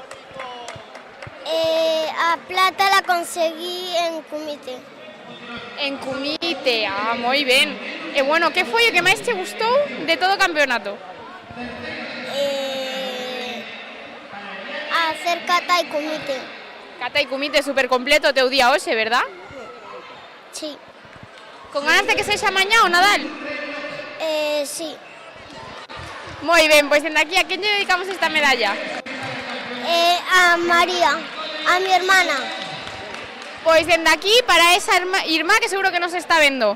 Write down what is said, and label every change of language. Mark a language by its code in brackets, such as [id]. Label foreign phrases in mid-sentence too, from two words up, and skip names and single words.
[es] A plata la conseguí en Kumite. [gl] En Kumite, moi ben. E bueno, que foi o que máis te gustou de todo o campeonato? [es] Hacer kata y kumite. [gl] Kata y kumite super completo o teu día hoxe, verdad? [es] Sí. [gl] Con ganas de que sexa mañá o Nadal? [es] Sí. [gl] Moi ben, pois dende aquí a quen lle dedicamos esta medalla? [es] A María, a mi hermana. [gl] Pois dende aquí para esa irmá que seguro que nos está vendo.